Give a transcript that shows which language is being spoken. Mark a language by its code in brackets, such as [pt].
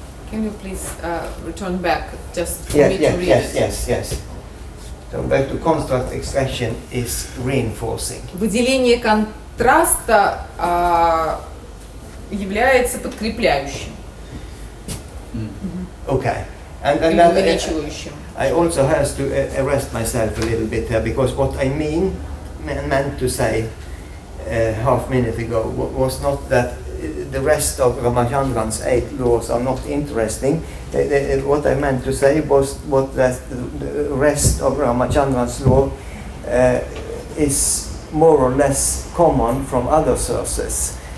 [en] Can you please return back just for me to read? Yes. So back to contrast extraction is reinforcing. [ru] Выделение контраста является подкрепляющим. [en] Okay. And [ru] увеличивающим. [en] I also have to arrest myself a little bit here, because what I meant to say half minute ago was not that the rest of Ramachandran's 8 laws are not interesting. What I meant to say was that the rest of Ramachandran's law is more or less common from other sources.